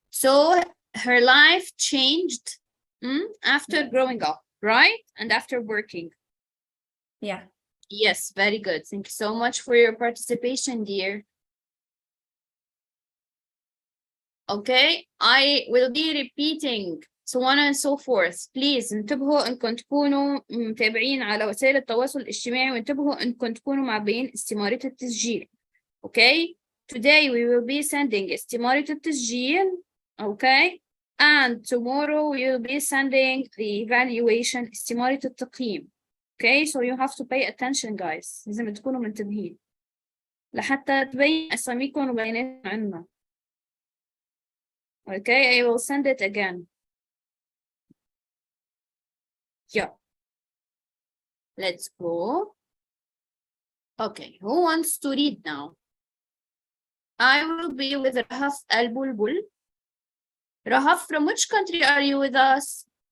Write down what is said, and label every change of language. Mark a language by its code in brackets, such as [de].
[en] So her life changed after growing up, right? And after working. Yeah. Yes, very good. Thank you so much for your participation, dear. Okay, I will be repeating so on and so forth. Please [ar] انتبهوا انكم تكونوا متابعين على وسائل التواصل الاجتماعي وانتبهوا انكم تكونوا معبئين استمارة التسجيل. [en] Okay, today we will be sending [ar] استمارة التسجيل. [en] Okay, and tomorrow we will be sending the evaluation [ar] استمارة التقييم. [en] Okay, so you have to pay attention, guys. [ar] لازم تكونوا منتبهين لحتى تبين أساميكم وبياناتكم عنا. [en] Okay, I will send it again. Yeah. Let's go. Okay, who wants to read now? I will be with Rahaf Al-Bulbul. Rahaf, from which country are you with us?